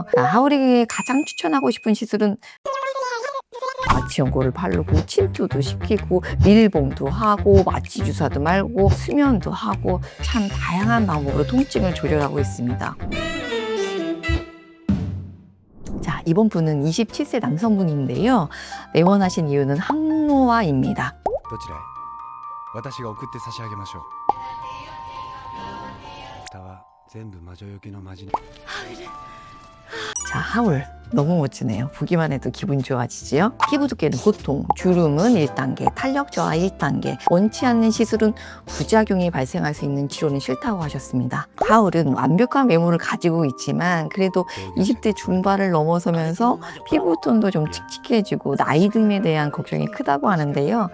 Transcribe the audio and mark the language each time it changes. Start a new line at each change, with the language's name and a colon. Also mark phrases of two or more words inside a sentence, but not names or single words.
Korean: 하울에게 가장 추천하고 싶은 시술은 마취 연고를 바르고 침투도 시키고 밀봉도 하고 마취 주사도 말고 수면도 하고 참 다양한 방법으로 통증을 조절하고 있습니다. 자, 이번 분은 27세 남성분인데요. 내원하신 이유는 항노화입니다.
Japanese: どちらへ私が送って差し上げましょう下は全部魔女よけの魔人
Korean: 자, 하울 너무 멋지네요. 보기만 해도 기분 좋아지지요? 피부 두께는 보통, 주름은 1단계, 탄력 저하 1단계, 원치 않는 시술은 부작용이 발생할 수 있는 치료는 싫다고 하셨습니다. 하울은 완벽한 외모를 가지고 있지만 그래도 20대 중반을 넘어서면서 피부톤도 좀 칙칙해지고 나이 듦에 대한 걱정이 크다고 하는데요.